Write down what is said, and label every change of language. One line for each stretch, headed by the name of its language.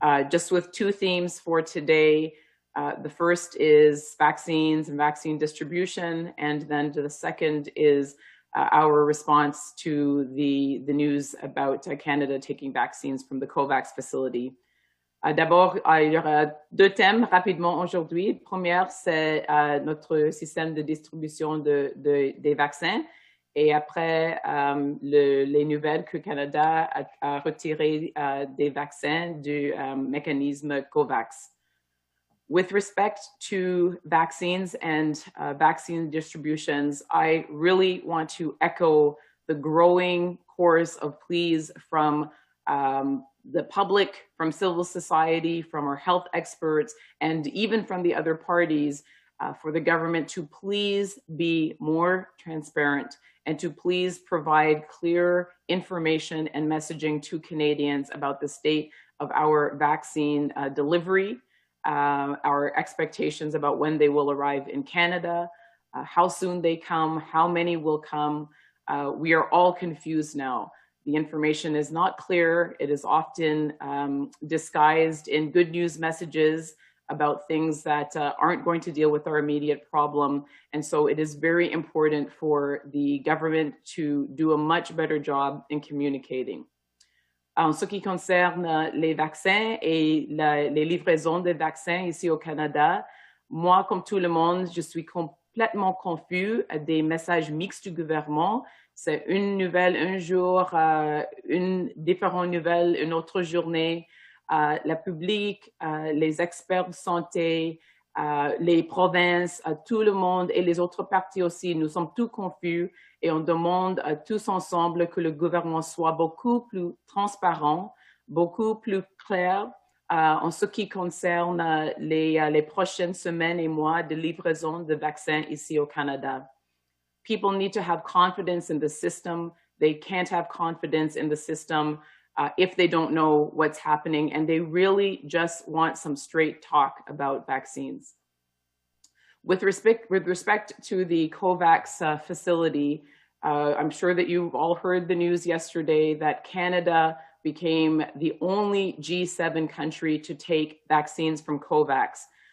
English: Just with two themes for today. The first is vaccines and vaccine distribution, and then the second is our response to the news about Canada taking vaccines from the COVAX facility.
French: D'abord, il y aura deux thèmes rapidement aujourd'hui. Le premier, c'est notre système de distribution des vaccins. Et après, les nouvelles que le Canada a retiré des vaccins du mécanisme COVAX.
English: With respect to vaccines and vaccine distributions, I really want to echo the growing chorus of pleas from the public, from civil society, from our health experts, and even from the other parties for the government to please be more transparent and to please provide clear information and messaging to Canadians about the state of our vaccine delivery, our expectations about when they will arrive in Canada, how soon they come, how many will come. We are all confused now. The information is not clear. It is often disguised in good news messages about things that aren't going to deal with our immediate problem. And so it is very important for the government to do a much better job in communicating.
French: En ce qui concerne les vaccins et les livraisons des vaccins ici au Canada, moi, comme tout le monde, je suis complètement confus des messages mixtes du gouvernement. C'est une nouvelle un jour, une différente nouvelle une autre journée. La public, les experts de santé, les provinces, tout le monde et les autres partis aussi, nous sommes tous confus et on demande tous ensemble que le gouvernement soit beaucoup plus transparent, beaucoup plus clair en ce qui concerne les prochaines semaines et mois de livraison de vaccins ici au Canada.
English: People need to have confidence in the system. They can't have confidence in the system if they don't know what's happening, and they really just want some straight talk about vaccines. With respect to the COVAX facility, I'm sure that you've all heard the news yesterday that Canada became the only G7 country to take vaccines from COVAX.